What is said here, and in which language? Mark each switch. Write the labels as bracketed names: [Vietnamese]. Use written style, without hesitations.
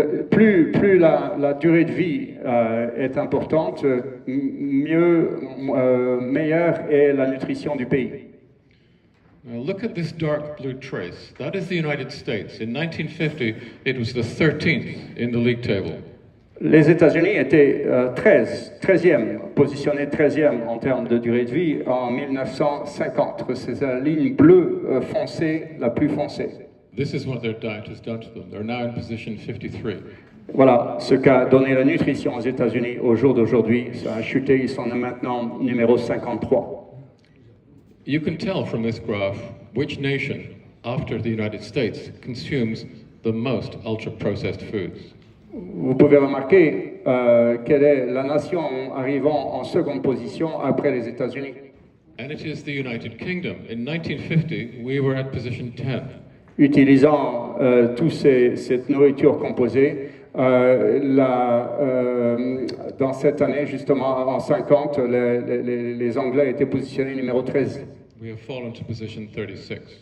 [French] Plus la durée de vie est importante, meilleure est la nutrition du pays. [English] Now look at this dark blue trace. That is the United States. In 1950, it was the 13th in the league table. [French] Les États-Unis étaient 13e, positionnés 13e en termes de durée de vie en 1950. C'est la ligne bleue foncée, la plus foncée. [English] This is what their diet has done to them. They're now in position 53. [French] Voilà ce qu'a donné la nutrition aux États-Unis au jour d'aujourd'hui. Ça a chuté, ils sont maintenant numéro 53. [English] You can tell from this graph which nation, after the United States, consumes the most ultra-processed foods. [French] Vous pouvez remarquer quelle est la nation arrivant en seconde position après les États-Unis. [English] And it is the United Kingdom. In 1950, we were at position 10. [French] Utilisant cette nourriture composée, dans cette année, justement, en 50, les Anglais étaient positionnés numéro 13. [English] We have fallen to position 36.